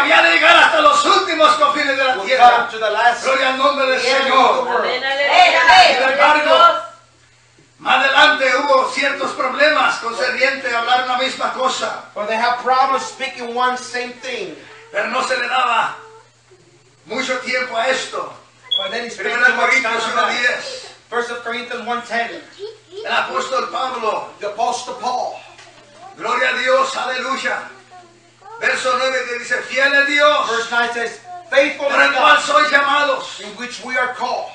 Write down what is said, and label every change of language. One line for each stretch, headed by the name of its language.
Spanish: Había de llegar hasta los últimos confines de la tierra.
English: To the last.
Spanish: Gloria al nombre del Señor. Amen. Aleluya. Más adelante hubo ciertos problemas concerniente a hablar una misma cosa.
English: But they have problems speaking one same thing.
Spanish: Pero no se le daba mucho tiempo a esto.
English: But then he spent too much time on that.
Spanish: 1 Corinthians 1:10. El apóstol Pablo.
English: The apostle Paul.
Spanish: Gloria a Dios, aleluya. Verso 9 que dice, fiel es Dios.
English: Verse 9 says, faithful
Spanish: en el cual sois llamados,
English: in which we are called,